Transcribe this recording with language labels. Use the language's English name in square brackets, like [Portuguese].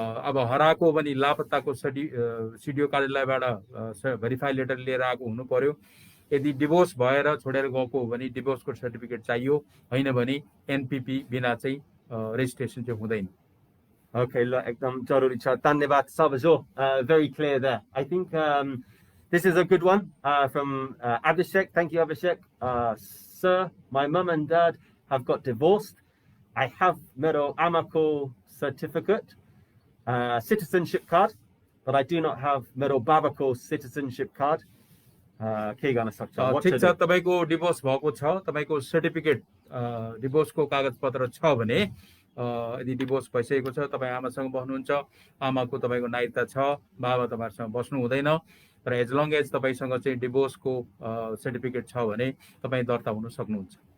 [Nepali] अब हराएको भने लापत्ताको सिडिओ कार्यालयबाट भेरिफाई लेटर लिएर आएको हुनु पर्यो यदि डिभोर्स भएर छोडेर गएको हो भने डिभोर्सको सर्टिफिकेट चाहियो हैन भने एनपीपी बिना चाहिँ रेजिस्ट्रेसन चाहिँ हुँदैन Okay, ekdam jaruri cha. Dhanyavad Sabajo. [English] Very clear there. I think this is a good one from Abhishek. Thank you, Abhishek. Sir, my mum and dad have got divorced. I have [Nepali] Mero Amako [English] certificate, citizenship card, but I do not have [Nepali] Mero Babako [English] citizenship card. [Nepali] के गर्न सक्छ ठीक छ तपाईको divorce भएको छ तपाईको certificate डिभोर्सको कागजपत्र छ भने यदि डिभोर्स भइसकेको छ तपाई आमासँग बस्नुहुन्छ आमाको तपाईको नागरिकता छ बाबा तपाईहरुसँग बस्नु हुँदैन तर एज लङ एज तपाईसँग चाहिँ डिभोर्सको सर्टिफिकेट छ भने तपाई दर्ता हुन सक्नुहुन्छ